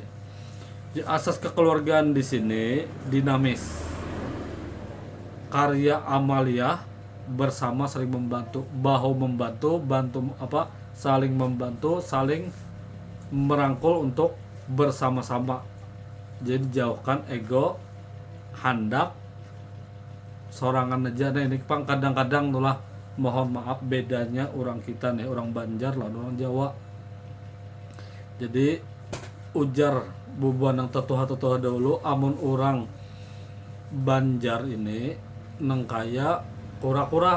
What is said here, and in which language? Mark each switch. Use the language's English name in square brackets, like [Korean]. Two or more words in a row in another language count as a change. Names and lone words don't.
[Indonesian] Jadi asas kekeluargaan di sini dinamis, karya amalia bersama, saling membantu, bahu membantu, saling membantu, saling merangkul untuk bersama-sama. Jadi jauhkan ego, [Banjar] hendak sorangan aja. Nah ini pang kadang-kadang tulah, mohon maaf bedanya orang kita nih, orang Banjar lah orang Jawa. Jadi ujar bubuan yang tetuha dahulu, amun orang Banjar ini neng kaya kura-kura.